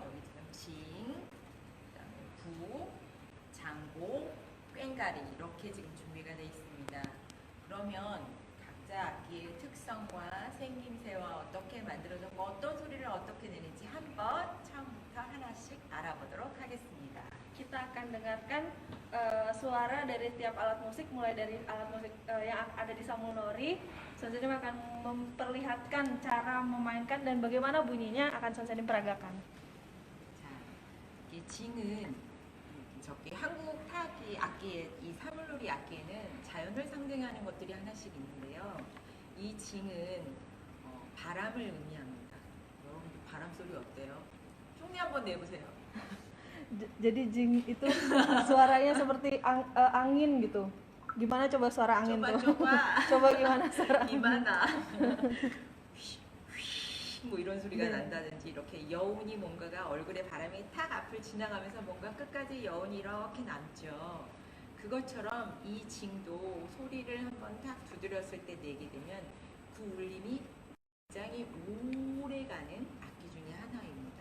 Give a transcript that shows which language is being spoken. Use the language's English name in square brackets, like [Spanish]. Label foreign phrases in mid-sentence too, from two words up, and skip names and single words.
[Korean] 여기 지금 징, 그다음에 부, 장고, 꽹가리 이렇게 지금 준비가 되어 있습니다. 그러면 각자 악기의 특성과 생김새와 어떻게 만들어졌고 어떤 소리를 어떻게 내는지 한번 처음부터 하나씩 알아보도록 하겠습니다. [Indonesian] Kita akan dengarkan suara dari tiap alat musik, mulai dari alat musik yang ada di Samulnori. Sun Seng Nim akan memperlihatkan cara memainkan dan bagaimana bunyinya akan Sun Seng Nim peragakan. [Korean] 자, 이게 징은 저기 한국 타악기 악기의 이 사물놀이 악기에는 자연을 상징하는 것들이 하나씩 있는데요. 이 징은 바람을 의미합니다. 여러분들 바람 소리 어때요? 흉내 한번 내보세요. [Indonesian] Jadi jing itu suaranya seperti angin gitu. Gimana coba suara angin tuh? coba gimana suara angin? [Korean] 이마나 뭐 이런 소리가 난다든지 이렇게 여운이 뭔가가 얼굴에 바람이 탁 앞을 지나가면서 뭔가 끝까지 여운이 이렇게 남죠. 그것처럼 이 징도 소리를 한번 탁 두드렸을 때 내게 되면 그 울림이 굉장히 오래가는 악기 중에 하나입니다.